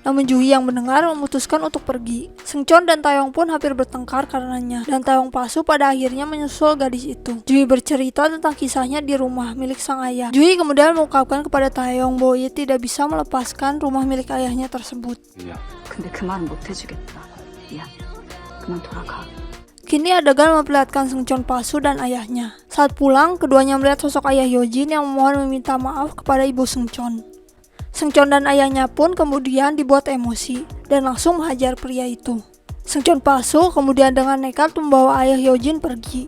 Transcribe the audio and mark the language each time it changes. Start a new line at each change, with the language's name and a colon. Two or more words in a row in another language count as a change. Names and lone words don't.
Indonesian: Namun Juhi yang mendengar memutuskan untuk pergi. Seungcheon dan Taeyong pun hampir bertengkar karenanya, dan Taeyong palsu pada akhirnya menyusul gadis itu. Juhi bercerita tentang kisahnya di rumah milik sang ayah. Juhi kemudian mengungkapkan kepada Taeyong bahwa ia tidak bisa melepaskan rumah milik ayahnya tersebut.
Korean: 미안. 근데 그 말은 못 해주겠다. 야, 그만 돌아가.
Indonesian: Kini adegan memperlihatkan Seungcheon palsu dan ayahnya. Saat pulang, keduanya melihat sosok ayah Yojin yang memohon meminta maaf kepada ibu Seungcheon. Seungcheon dan ayahnya pun kemudian dibuat emosi dan langsung menghajar pria itu. Seungcheon palsu kemudian dengan nekat membawa ayah Yojin pergi.